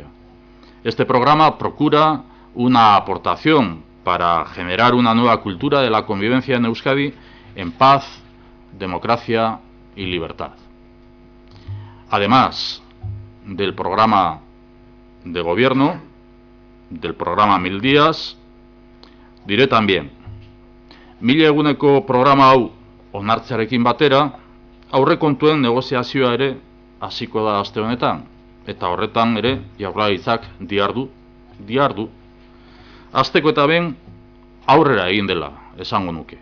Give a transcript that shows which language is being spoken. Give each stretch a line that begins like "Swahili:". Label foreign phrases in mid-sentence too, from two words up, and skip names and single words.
Spanish: Este programa procura una aportación para generar una nueva cultura de la convivencia en Euskadi en paz, democracia y libertad. Además del programa de gobierno, del programa 1000 días, diré también,
Basque: 1000 eguneko programa hau onartzearekin batera, aurrekontuen negoziazioa ere hasiko da aste honetan, eta horretan ere Jaurlaritzak dihardu. Hasteko eta behin aurrera egin dela esango nuke.